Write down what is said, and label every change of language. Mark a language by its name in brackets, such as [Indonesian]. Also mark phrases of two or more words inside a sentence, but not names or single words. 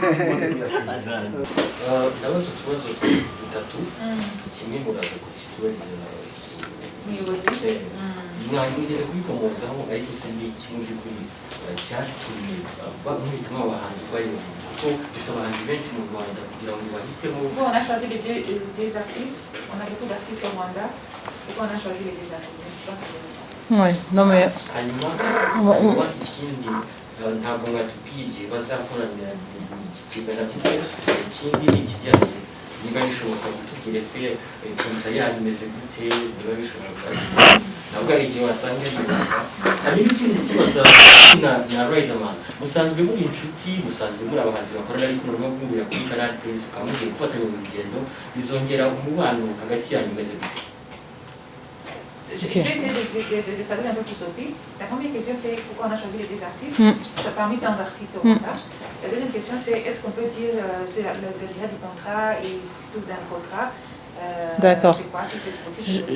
[Kinyarwanda] ndabaza utubazo dutatu kimwe muraza kukitubariza umuyobozi mwageze kubikomozaho ariko se ni kimwe by'ukuri cyatumye bamwitamo abahanzi bari kuko dufite abahanzi benshi mu Rwanda kugira ngo bahitemo. [French] Bon, on a choisi des artistes, on a beaucoup d'artistes au Rwanda, et on a choisi les artistes. Ouais, non mais [Kinyarwanda] hanyuma ikindi ntabwo mwatubwiye igihe bazakoranira iki kiganiro ikindi ni ikijyanye niba bishoboka gutubwire se kontra yanyu imeze gute, niba bishoboka ntabwo ari igihe wasanga yibuka. Hanyuma ikindi kibazo na Riderman, musanzwe muri inshuti, musanzwe muri abahanzi bakorana ariko murimo guhurira kuri Canal Plus ukamugiye gufatanya mu rugendo bizongera umubano hagati yanyu umeze gute? [French] Je vais essayer de saluer un peu plus Sophie. La première question, c'est pourquoi on a choisi les artistes, parmi tant d'artistes au Rwanda. La deuxième question, c'est est-ce qu'on peut dire c'est le durée du contrat et ce qui se trouve dans le contrat. D'accord. C'est quoi, si c'est possible.